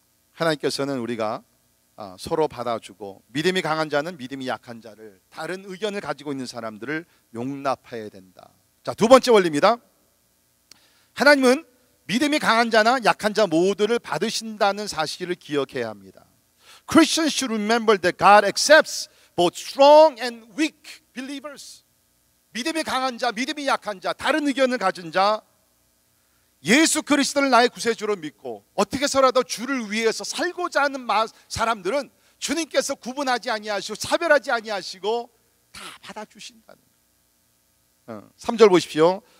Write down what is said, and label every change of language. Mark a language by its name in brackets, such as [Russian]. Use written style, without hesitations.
[Korean] 하나님께서는 우리가 서로 받아주고 믿음이 강한 자는 믿음이 약한 자를 다른 의견을 가지고 있는 사람들을 용납해야 된다. 자, 두 번째 원리입니다. 하나님은 믿음이 강한 자나 약한 자 모두를 받으신다는 사실을 기억해야 합니다. [English] Christians should remember that God accepts both strong and weak believers. [Korean] 믿음이 강한 자, 믿음이 약한 자, 다른 의견을 가진 자, 예수 그리스도를 나의 구세주로 믿고 어떻게서라도 주를 위해서 살고자 하는 사람들은 주님께서 구분하지 아니하시고 차별하지 아니하시고 다 받아주신다는 거예요. 3절 보십시오.